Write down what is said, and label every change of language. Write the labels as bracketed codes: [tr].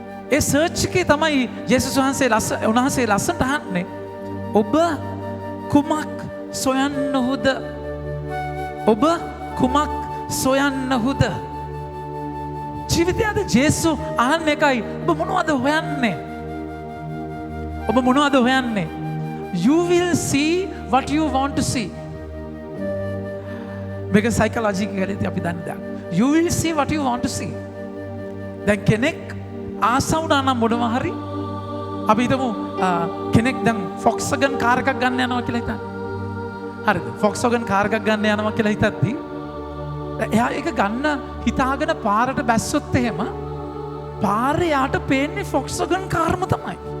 [si] ඒ search එකේ තමයි ජේසුස් වහන්සේ උන්වහන්සේ ලස්සනට අහන්නේ ඔබ කුමක් සොයන්නහුද? ඔබ කුමක් සොයන්නහුද? ජීවිතයේ අද ජේසුස් අහන්නේ එකයි ඔබ මොනවද හොයන්නේ? ඔබ මොනවද හොයන්නේ? [en] You will see what you want to see. [si] මේක සයිකොලොජිකලි අපි දන්න දෙයක්. [en] You will see what you want to see. [si] දැන් කෙනෙක් ආසව වුණා නම් මොනවා හරි අපි හිතමු කෙනෙක් දැන් ෆොක්ස්වැගන් කාර් එකක් ගන්න යනවා කියලා හිතන්න. හරිද? ෆොක්ස්වැගන් කාර් එකක් ගන්න යනවා කියලා හිතද්දි එයා ඒක ගන්න හිතාගෙන පාරට බැස්සොත් එහෙම පාරේ යාට පේන්නේ ෆොක්ස්වැගන් කාර්ම තමයි.